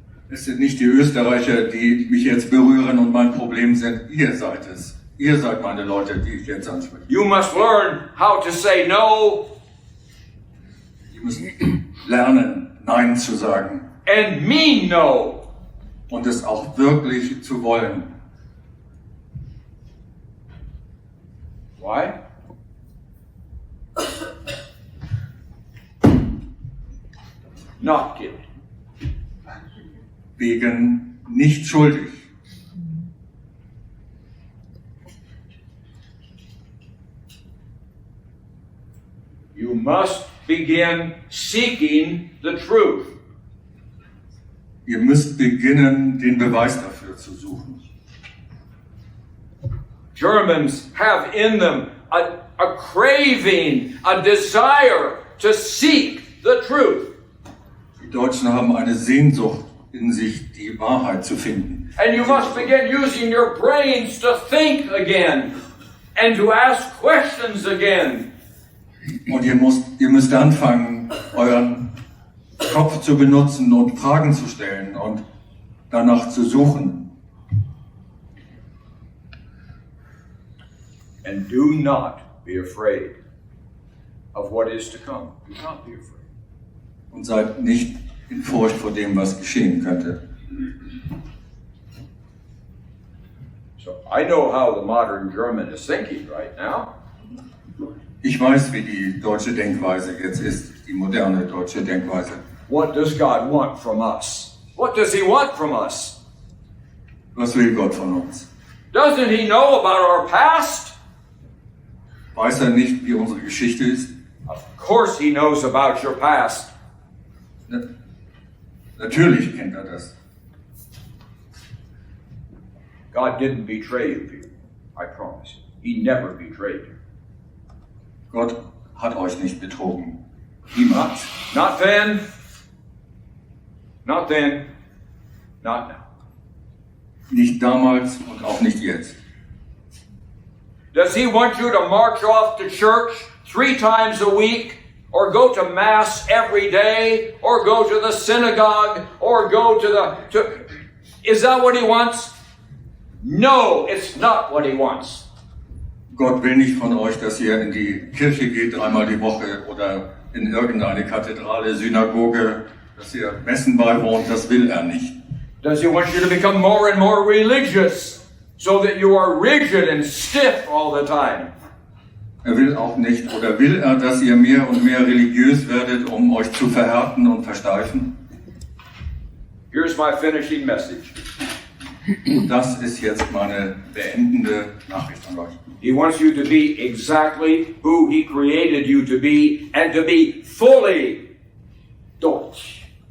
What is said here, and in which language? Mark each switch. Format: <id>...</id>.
<de>Es sind nicht die Österreicher, die mich jetzt berühren und mein Problem sind. Ihr seid es. Ihr seid meine Leute, die ich jetzt anspreche.</de> <en>You must learn how to say no.</en> <de>Ihr müsst lernen, Nein zu sagen.</de> <en>And mean no.</en> <de>Und es auch wirklich zu wollen.</de> <en>Why? Not guilty.</en> <de>Wegen nicht schuldig.</de> <en>You must begin seeking the truth.</en> <de>Ihr müsst beginnen, den Beweis dafür zu suchen.</de> <en>Germans have in them a craving, a desire to seek the truth.</en> <de>Die Deutschen haben eine Sehnsucht in sich, die Wahrheit zu finden.</de> <en>And you must begin using your brains to think again and to ask questions again.</en> <de>Und ihr müsst anfangen, euren Kopf zu benutzen und Fragen zu stellen und danach zu suchen.</de> <en>And do not be afraid of what is to come. Do not be afraid.</en> <de>Und seid nicht in Furcht vor dem, was geschehen könnte.</de> <en>So I know how the modern German is thinking right now.</en> <de>Ich weiß, wie die deutsche Denkweise jetzt ist, die moderne deutsche Denkweise.</de> <en>What does God want from us? What does He want from us?</en> <de>Was will Gott von uns?</de> <en>Doesn't He know about our past?</en> <de>Weiß er nicht, wie unsere Geschichte ist?</de> <en>Of course He knows about your past.</en> <de>Natürlich kennt er das.</de> <en>God didn't betray you, people. I promise you. He never betrayed you.</en> <de>Gott hat euch nicht betrogen. Niemals.</de> <en>Not then. Not then. Not now.</en> <de>Nicht damals und auch nicht jetzt.</de> <en>Does He want you to march off to church 3 times a week? Or go to Mass every day? Or go to the synagogue? Or go to Is that what He wants? No, it's not what He wants.</en> <de>Gott will nicht von euch, dass ihr in die Kirche geht 3-mal die Woche oder in irgendeine Kathedrale, Synagoge, dass ihr Messen beiwohnt. Das will er nicht.</de> <en>Does He want you to become more and more religious so that you are rigid and stiff all the time?</en> <de>Er will auch nicht, oder will er, dass ihr mehr und mehr religiös werdet, um euch zu verhärten und versteifen?</de> <en>Here's my finishing message.</en> <de>Und das ist jetzt meine beendende Nachricht an euch.</de> <en>He wants you to be exactly who He created you to be and to be fully Deutsch.</en>